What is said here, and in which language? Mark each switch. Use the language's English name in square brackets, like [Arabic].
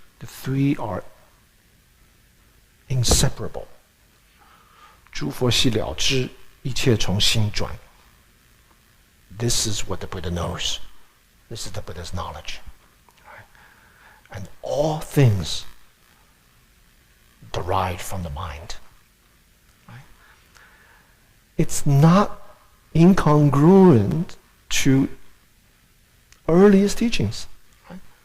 [English] The three are inseparable. [Chinese] 诸佛悉了知，一切从心转. [English] This is what the Buddha knows. This is the Buddha's knowledge. And all things derived from the mind. Right? It's not incongruent to earliest teachings. Right?